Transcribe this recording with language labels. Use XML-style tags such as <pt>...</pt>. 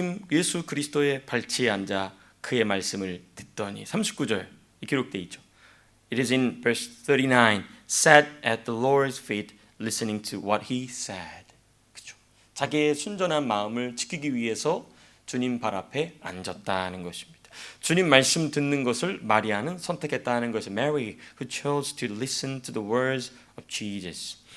<ko>예수 그리스도의 발치에 앉아 그의 말씀을 듣더니 39절 기록되어 있죠.</ko> <en>It is in verse 39. Sat at the Lord's feet, listening to what he said.</en> <ko>그렇죠. 자기의 순전한 마음을 지키기 위해서 주님 발 앞에 앉았다는 것입니다. 주님 말씀 듣는 것을 마리아는 선택했다는 것이</ko> <en>Mary who chose to listen to the words of Jesus.</en>